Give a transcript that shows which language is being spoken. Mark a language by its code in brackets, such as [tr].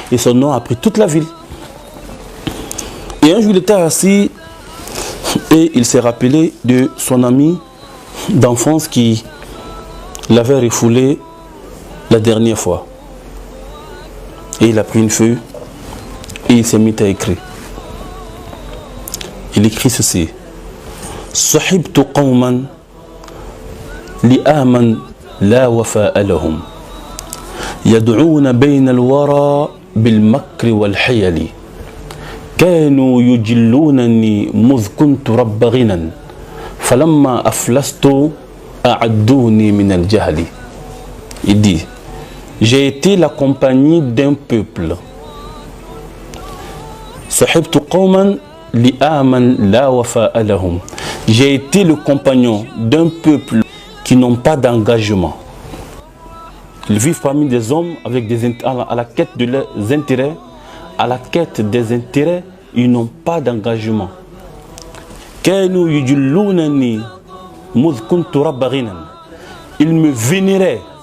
[fr] Et son nom a pris toute la ville. Et un jour, il était assis et il s'est rappelé de son ami d'enfance qui l'avait refoulé la dernière fois. Et il a pris une feuille et il s'est mis à écrire. Il écrit ceci. [ar] صحبت قوما لآمن لا وفاء لهم يدعون بين الورى بالمكر والحيل كانوا يجلونني مذ كنت رب غنى فلما أفلست أعدوني من الجهل. [fr] Il dit, j'ai été la compagnie d'un peuple. [ar] صحبت قوما لآمن لا وفاء لهم. [fr] J'ai été le compagnon d'un peuple qui n'ont pas d'engagement. Ils vivent parmi des hommes avec à la quête de leurs intérêts. À la quête des intérêts, ils n'ont pas d'engagement. Ils me vénéraient.